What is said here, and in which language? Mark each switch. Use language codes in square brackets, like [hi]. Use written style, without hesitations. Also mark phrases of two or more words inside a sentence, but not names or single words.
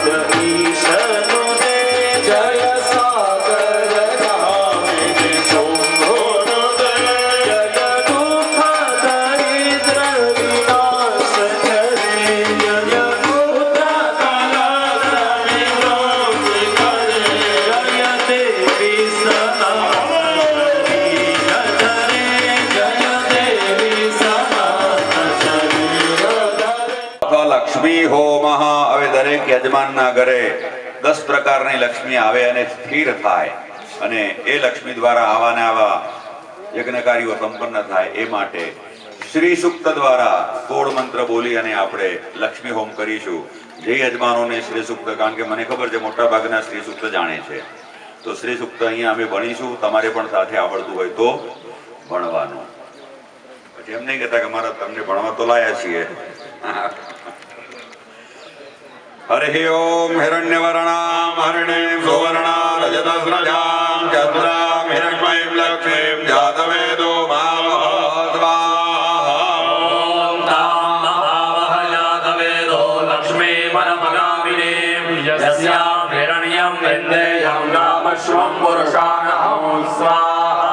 [sa] ईशनुते जय सागर गामिनी शंभुनुते जय दुःख दरिद्र विनाश करे जय पुत्र कलत्र विमोचि करे जय देवी सनातनी धरे जय देवी सनातन शरीर धरे [gu] અથવા લક્ષ્મી હોમઃ હવે દરેક યજમાનના ઘરે 10 પ્રકારની લક્ષ્મી આવે અને સ્થિર થાય અને એ લક્ષ્મી દ્વારા આવાને આવા યજ્ઞ કાર્યો સંપન્ન થાય એ માટે શ્રી સૂક્ત દ્વારા 16 મંત્ર બોલી અને આપણે લક્ષ્મી હોમ કરીશું. જે યજમાનોને શ્રી સૂક્ત કારણ કે મને ખબર છે મોટા ભાગના શ્રી સૂક્ત જાણે છે તો શ્રી સૂક્ત અહીંયા અમે ભણીશું. તમારે પણ સાથે આવડતું હોય તો ભણવાનું. પછી એમ નહીં કહેતા કે મારા તમને ભણવા તો લાયા છીએ. [sa] हरिः ओम हिरण्यवर्णां हरिणीं सुवर्णां रजतस्रजां चन्द्रां हिरण्मयीं लक्ष्मीं जातवेदो मामः ॐ तां महावहजातवेदो लक्ष्मी परमगामिनीं यस्यां हिरण्यं विन्देयं नामश्वं पुरुषाणं स्वाहा